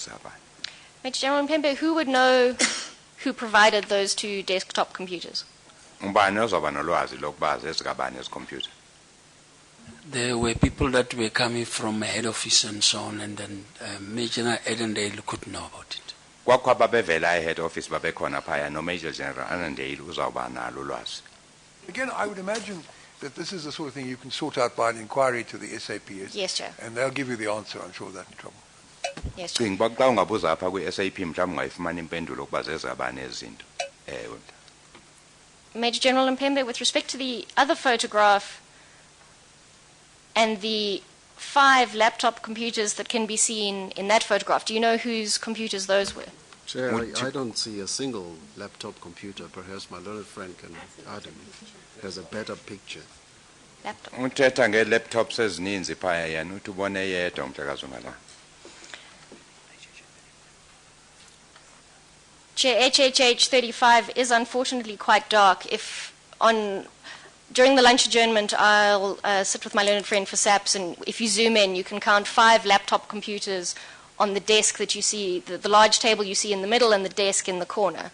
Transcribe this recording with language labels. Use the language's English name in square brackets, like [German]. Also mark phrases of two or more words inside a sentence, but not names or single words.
[English] Major General Mpembe, who would know who provided those 2 desktop computers? [Xhosa] Ubani ozoba nolwazi lokuba zezikabani ezi computer? [English] There were people that were coming from head office and so on, and then Major Edendale could know about it. [Xhosa] Kwakho ababevela e- [English] head office [Xhosa] babekhona phaya no Major General Annandale uzawuba nalo ulwazi. [English] Again, I would imagine that this is the sort of thing you can sort out by an inquiry to the SAPS. Yes, Chair. And they'll give you the answer, I'm sure, that in trouble. Yes, Chair. [Xhosa] Cinga uba xa ungabuza apha kwi-SAP mhlawumbi ungayifumana impendulo ukuba zezikabani ezi zinto. Ewe. [English] Major General Mpembe, with respect to the other photograph and the 5 laptop computers that can be seen in that photograph, do you know whose computers those were? Chair, I don't see a single laptop computer. Perhaps my learned friend can add him. There's a better picture. Laptop. [Xhosa] Uthetha nge-laptops ezininzi phaya yena uthi ubone yedwa umhlekazi ungala. [English] Chair, HHH 35 is unfortunately quite dark. During the lunch adjournment, I'll sit with my learned friend for SAPS, and if you zoom in, you can count 5 laptop computers on the desk that you see, the large table you see in the middle and the desk in the corner.